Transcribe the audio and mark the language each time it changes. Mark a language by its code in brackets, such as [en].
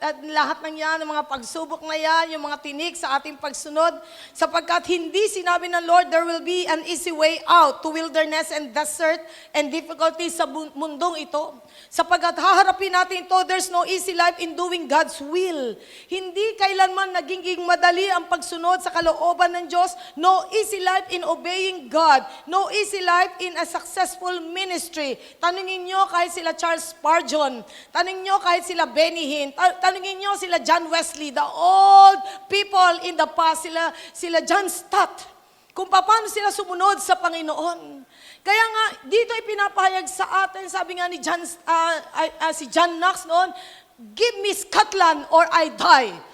[tl] lahat ng yan, ng mga pagsubok na yan, yung mga tinik sa ating pagsunod, sapagkat hindi sinabi ng Lord, [en] there will be an easy way out to wilderness and desert and difficulties [tl] sa mundong ito. Sapagkat haharapin natin ito, [en] there's no easy life in doing God's will. [tl] Hindi kailanman naging madali ang pagsunod sa kalooban ng Diyos. [en] No easy life in obeying God. No easy life in a successful ministry. [tl] Tanungin nyo kahit sila [en] Charles Spurgeon. [tl] Tanungin nyo kahit sila Benny Hinn. Tanungin nyo sila John Wesley. [en] The old people in the past. [tl] Sila John Stott. Kung paano sila sumunod sa Panginoon. Kaya nga, dito ipinapahayag sa atin, sabi nga ni si John Knox noon, [en] give me Scotland or I die.